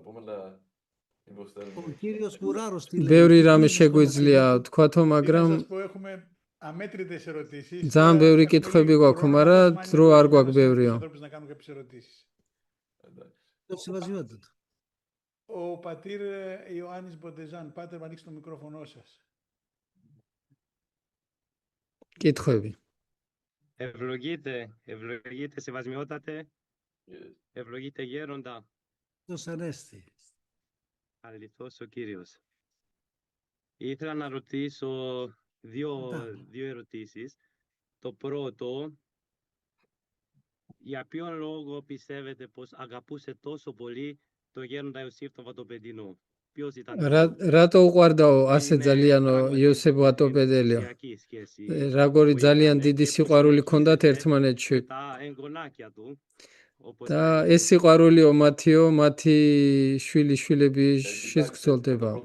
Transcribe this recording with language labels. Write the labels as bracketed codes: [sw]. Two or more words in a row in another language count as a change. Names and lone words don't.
[el] Ο κύριος Κουράρος τι λέει. [ka] ბევრი რამე შეგვიძლია თქვათო, მაგრამ [el] Θα σας πω, έχουμε αμέτρητες ερωτήσεις. [ka] ძალიან ბევრი კითხვები გვაქვს, მაგრამ დრო არ გვაქვს ბევრიო. [el] Να κάνουν κάποιες ερωτήσεις. Το συμβασιότητα του. Ο πατήρ Ιωάννης Μποντεζάν. Πάτερ, ανοίξτε το μικρόφωνο σας. [ka] კითხვები. [el] Ευλογείτε σεβασμιότατε, ευλογείτε γέροντα. Δος Ανέστη. Αληθώς ο Κύριος. Ήθελα να ρωτήσω δύο ερωτήσεις. Το πρώτο, για ποιον λόγο πιστεύετε πως αγαπούσε τόσο πολύ το γέροντα Ιωσήφ τον Βατοπεδινό? Ποιος ήταν? [ka] რატო უყვარდაო ასე ძალიანო იოსებ ვატოპედელიო? Როგორი ძალიან დიდი სიყვარული ჰქონდათ ერთმანეთში. და ეს სიყვარულიო მათიო, მათი შვილიშვილები შეგრძელდება.